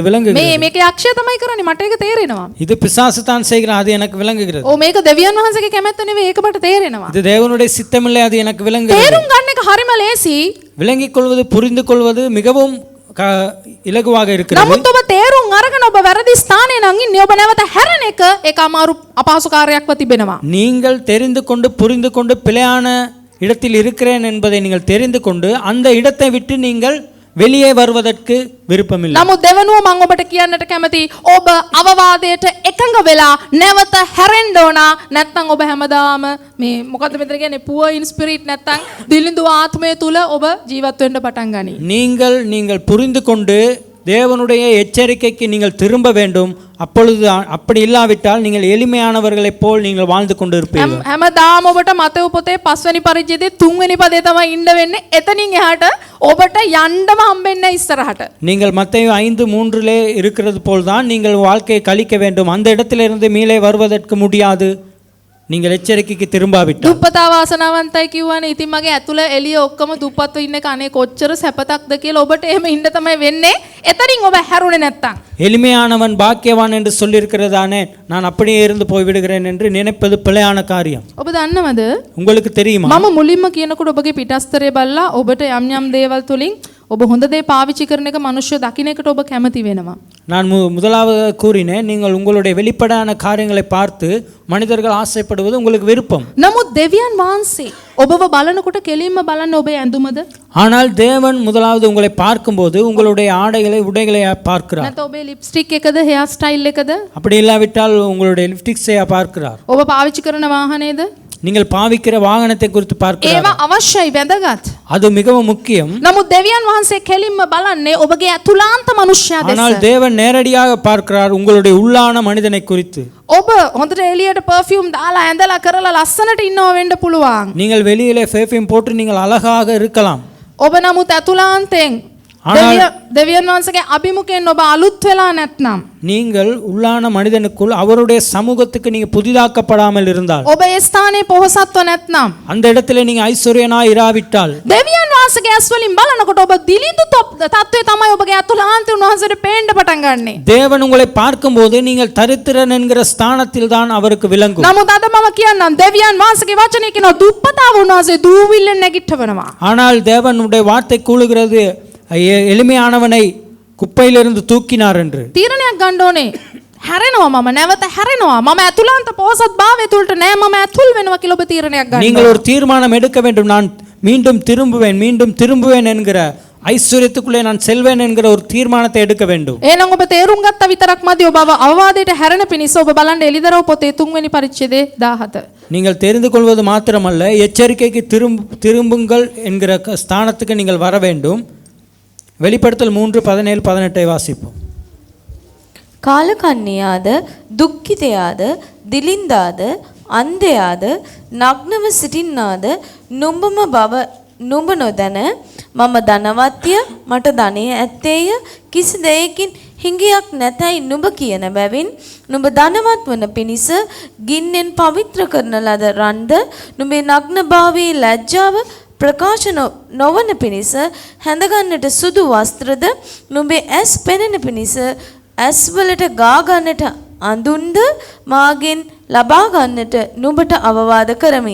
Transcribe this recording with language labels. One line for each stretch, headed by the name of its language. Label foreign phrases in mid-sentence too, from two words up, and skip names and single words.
Sinhala: මේකේ අක්ෂය තමයි කරන්නේ මට ඒක තේරෙනවා.
Tamil: இது பிசாசு தான் செய்கிறான், அது எனக்கு விளங்குகிறது.
Sinhala: ඔව් මේක දෙවියන් වහන්සේගේ කැමැත්ත නෙවෙයි ඒක මට තේරෙනවා.
Tamil: இது தேவனுடைய சித்தமில்லை, அது எனக்கு விளங்குகிறது.
Sinhala: තේරුම් ගන්න එක හරිම ලේසි.
Tamil: விளங்கிக் கொள்வது புரிந்து கொள்வது மிகவும் இலகுவாக இருக்கிறது.
Sinhala: නමුත් ඔබ තේරුම් අරගෙන ඔබ වැරදි ස්ථානයේ නම් ඉන්නේ ඔබ නැවත හැරෙන එක ඒක අමාරු අපහසු කාර්යයක්ව තිබෙනවා.
Tamil: நீங்கள் தெரிந்து கொண்டு புரிந்து கொண்டு பிழையான இடத்தில் இருக்கிறேன் என்பதை நீங்கள் தெரிந்து கொண்டு அந்த இடத்தை விட்டு நீங்கள் வெளியே வருவதற்கு விருப்பமில்லை.
Sinhala: නමුත් දෙවනුව මම ඔබට කියන්නට කැමති ඔබ අවවාදයට එකඟ වෙලා නැවත හැරෙන්න ඕන. නැත්නම් ඔබ හැමදාම මේ මොකද්ද මෙතන කියන්නේ
English: poor in spirit
Sinhala: නැත්නම් දිලිඳු ආත්මය තුල ඔබ ජීවත් වෙන්න පටන් ගනී.
Tamil: நீங்கள் புரிந்து கொண்டு தேவனுடைய எச்சரிக்கைக்கு நீங்கள் திரும்ப வேண்டும். அப்பொழுது அப்படி இல்லாவிட்டால் நீங்கள் எளிமையானவர்களைப் போல் நீங்கள் வாழ்ந்து கொண்டு இருப்பீர்கள்.
Sinhala: හැමදාම ඔබට මතෙව් පොතේ 5 වෙනි පරිච්ඡේදයේ 3 වෙනි පදේ තමයි ඉන්න වෙන්නේ. එතනින් එහාට ඔබට යන්නම හම්බෙන්නේ ඉස්සරහට.
Tamil: நீங்கள் மத்தேயு 5:3 இருக்கிறது போல்தான் நீங்கள் வாழ்க்கையை கழிக்க வேண்டும். அந்த இடத்திலிருந்து மீளே வருவதற்கு முடியாது நீங்கள் எச்சரிக்கைக்கு திரும்பாவிட்டால்.
Sinhala: දුප්පතා වාසනාවන්තයි කියවනේ. ඉතින් මගේ ඇතුළ එළිය ඔක්කොම දුප්පත්ව ඉන්න කනේ කොච්චර සැපතක්ද කියලා ඔබට එහෙම ඉන්න තමයි වෙන්නේ. එතනින් ඔබ හැරුණේ නැත්තම්.
Tamil: எளிமையானவன் பாக்கியவான் என்று சொல்லியிருக்கிறதானே, நான் அப்படியே இருந்து போய்விடுகிறேன் என்று நினைப்பது பிழையான காரியம்.
Sinhala: ඔබ දන්නවද?
Tamil: உங்களுக்கு தெரியுமா?
Sinhala: මම මුලින්ම කියනකොට ඔබගේ පිටස්තරේ බලලා ඔබට යම් යම් දේවල් තුලින් ඔබ හොඳ දේ පාවිච්චි කරන එක මිනිස්සු දකින්න එකට ඔබ කැමති වෙනවා.
Tamil: நான் முதலாவது கூறினேன், நீங்கள் உங்களுடைய வெளிப்படையான காரியங்களை பார்த்து மனிதர்கள் ஆசைப்படுவது உங்களுக்கு விருப்பம்.
Sinhala: නමුත් දෙවියන් වහන්සේ ඔබව බලනකොට කෙලින්ම බලන්නේ ඔබේ ඇඳුමද?
Tamil: ஆனால் தேவன் முதலாவது உங்களை பார்க்கும்போது உங்களுடைய ஆடைகளை உடைகளை பார்க்கிறார்.
Sinhala: නැත්නම් ඔබේ ලිප්ස්ටික් එකද,
English: hair style එකද?
Tamil: அப்படி இல்லாவிட்டால் உங்களுடைய லிப்ஸ்டிக்ஸை பார்க்கிறார்.
Sinhala: ඔබ පාවිච්චි කරන வாහනේද?
Tamil: நீங்கள் பாவிக்கிற வாகனத்தை குறித்து பார்க்கிறார்.
Sinhala: ඒවා අවශ්‍යයි වැදගත්.
Tamil: அது மிகவும் முக்கியம்.
Sinhala: නමුත් දෙවියන් වහන්සේ කෙලින්ම බලන්නේ ඔබගේ අතුලාන්ත මනුෂ්‍යයා දෙස.
Tamil: ஆனால் தேவன் நேரடியாக பார்க்கிறார் உங்களுடைய உள்ளான மனிதனை குறித்து.
Sinhala: ඔබ හොඳට එළියට පර්ෆියුම් දාලා ඇඳලා කරලා ලස්සනට ඉන්නව වෙන්න පුළුවන්.
Tamil: நீங்கள் வெளியிலே பெர்ஃப்யூம் போட்டு நீங்கள் அழகாக இருக்கலாம்.
Sinhala: ඔබ නමුත් අතුලාන්තෙන් දෙවියන් වහන්සේගේ අභිමුඛයෙන් ඔබ අලුත් වෙලා නැත්නම්,
Tamil: நீங்கள் உள்ளான மனிதனுக்குள் அவருடைய சமூகத்துக்கு நீங்க புதிதாக்கப்படாமல் இருந்தால்,
Sinhala: ඔබ ඒ ස්ථානයේ පොහසත්ව නැත්නම්,
Tamil: அந்த இடத்துல நீங்க ஐஸ்வர்யனாய் இராவிட்டால்,
Sinhala: දෙවියන් වහන්සේගේ ඇස් වලින් බලනකොට ඔබ දිලිඳු තත්ත්වයේ තමයි ඔබගේ අතුලාන්තය උන්වහන්සේට පේන්න පටන් ගන්නෙ.
Tamil: தேவன் உங்களை பார்க்கும்போது நீங்கள் தரித்திரன் என்கிற ஸ்தானத்தில் தான் அவருக்கு விளங்கும்.
Sinhala: නමුත් අද මම කියන්නම් දෙවියන් වහන්සේගේ වචනේ කියනවා දුප්පතාව උන්වහන්සේ දූවිල්ලෙන් නැගිටවනවා.
Tamil: ஆனால் தேவனுடைய வார்த்தை கூறுகிறது எளிமையானவனை குப்பையிலிருந்து தூக்கினார் என்று.
Sinhala: තීරණයක් ගන්න ඕනේ. හැරෙනවා මම නැවත හැරෙනවා. මම අතුලාන්ත පොහසත් භාවය තුලට නෑ මම ඇතුල් වෙනවා කියලා ඔබ තීරණයක් ගන්න.
Tamil: நீங்கள் ஒரு தீர்மானம் எடுக்க வேண்டும். நான் மீண்டும் திரும்புவேன் என்கிற ஐஸ்வர்யத்துக்குள்ளே நான் செல்வேன் என்கிற ஒரு தீர்மானத்தை எடுக்க வேண்டும்.
Sinhala: එහෙනම් ඔබ තේරුම් ගත්ත විතරක් මදි. ඔබ අවවාදයට හැරෙන පිණිස ඔබ බලන්න එලිදරව් පොතේ 3 වෙනි පරිච්ඡේදයේ 17.
Tamil: நீங்கள் தெரிந்து கொள்வது மாத்திரமல்ல, எச்சரிக்கைக்கு திரும்புங்கள் என்கிற ஸ்தானத்துக்கு நீங்கள் வர வேண்டும். வெளிப்படுத்தல் 3:17-18 வாசிப்போம்.
Sinhala: කාලකන්ණියාද දුක්ඛිතයාද දිලින්දාද අන්ධයාද නග්නව සිටින්නාද නුඹම බව නුඹ නොදැන මම ධනවත්ය මට ධනය ඇත්තේය කිසි දෙයකින් හිඟයක් නැතයි නුඹ කියන බැවින් නුඹ ධනවත් වන පිණිස ගින්නෙන් පවිත්‍ර කරන ලද රන්ද නුඹේ නග්නභාවයේ ලැජ්ජාව ප්‍රකාශ නොවන පිණිස හැඳගන්නට සුදු වස්ත්‍රද නුඹේ ඇස් පෙනෙන පිණිස ඇස්වලට ගාගන්නට අඳුන්ද මාගෙන් ලබා ගන්නට නුඹට අවවාද කරමි.